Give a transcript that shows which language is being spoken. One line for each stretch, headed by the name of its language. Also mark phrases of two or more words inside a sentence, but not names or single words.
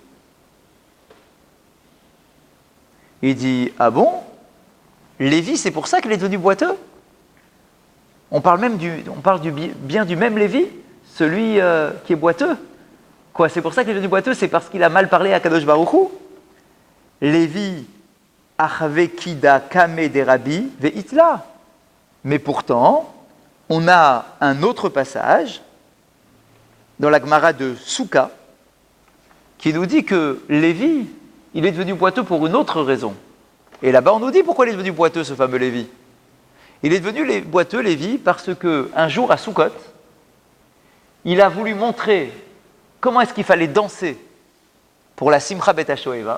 French: Il dit ah bon, Lévi, c'est pour ça qu'il est devenu boiteux. On parle bien du même Lévi, celui qui est boiteux. Quoi, c'est pour ça qu'il est devenu boiteux, c'est parce qu'il a mal parlé à
Hebrew: הקדוש ברוך הוא.
Aramaic: לוי אחוי קידה קמיה דרבי ואיתלע.
French: Mais pourtant, on a un autre passage dans la Gemara de Souka qui nous dit que Lévi, il est devenu boiteux pour une autre raison. Et là-bas, on nous dit pourquoi il est devenu boiteux, ce fameux Lévi. Il est devenu boiteux, Lévi, parce qu'un jour à Soukot, il a voulu montrer comment est-ce qu'il fallait danser pour la
Hebrew: שמחת בית השואבה.